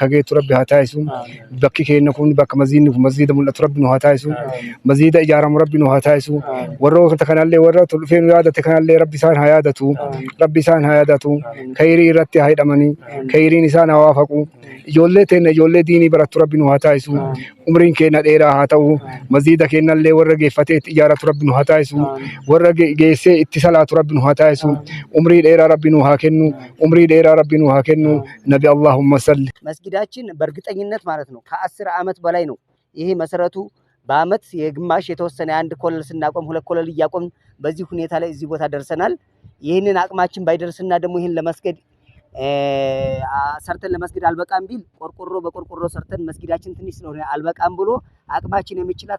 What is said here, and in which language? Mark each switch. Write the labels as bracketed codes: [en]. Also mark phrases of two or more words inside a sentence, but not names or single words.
[om] geettu rabbi haa taasisu bakki keenya kun bakka maziidni kun maziida mul'atu rabbi nu haa taasisu maziida ijaaramu rabbi nu haa taasisu warroota kanallee warra dhufee nu yaadate kanallee rabbi isaan haa yaadatu khayrii irratti haa hidhamanii khayriin isaan haa waafaqu ijoollee teenya ijoollee diinii barattu rabbi nu haa taasisu umriin keenya dheeraa haa ta'u maziida keenyallee warra geeffatee ijaaratu rabbi nu haa taasisu warra geessee itti salaatu rabbi nu haa taasisu umrii dheeraa rabbi nu haa kennu umrii dheeraa rabbi nu haa kennu [ar] نبي اللهم صل [am] መስጊዳችን በእርግጠኝነት ማለት ነው ከ10 ዓመት በላይ ነው ይሄ መሰረቱ በአመት የግማሽ የተወሰነ አንድ ኮለል ስናቆም ሁለት ኮለል እያቆም በዚህ ሁኔታ ላይ እዚህ ቦታ ደርሰናል ይሄንን አቅማችን ባይደርስና ደግሞ ይሄን ለመስገድ ሰርተን ለመስጊድ አልበቃም ቢል ቆርቆሮ በቆርቆሮ ሰርተን መስጊዳችን ትንሽ ስለሆነ አልበቃም ብሎ አቅማችን የሚችላት